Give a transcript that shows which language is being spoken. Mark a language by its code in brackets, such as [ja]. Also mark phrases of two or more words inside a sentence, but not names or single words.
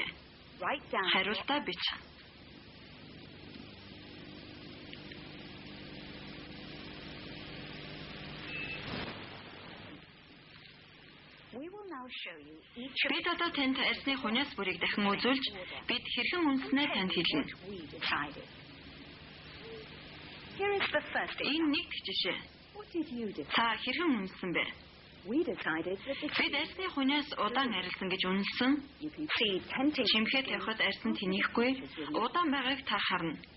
[en] Write down. [mn] Хариултаа бич. [en] We will now show you each of [mn] Бид одоо танд арьсны хуниас бүрийг дахин үзүүлж бид хэрхэн үнэлснээ танд хэлнэ. [en] what we decided. Here is the first example. [mn] Энэ нэг дэх жишээ. [en] What did you decide? [mn] Та хэрхэн үнэлсэн бэ? [en] We decided that the [mn] Бид арьсны хуниас удаан арилсан гэж үнэлсэн. [en] you can see tenting. [mn] Чимхээ тавихад арьс нь тэнийхгүй, удаан байгааг та харна.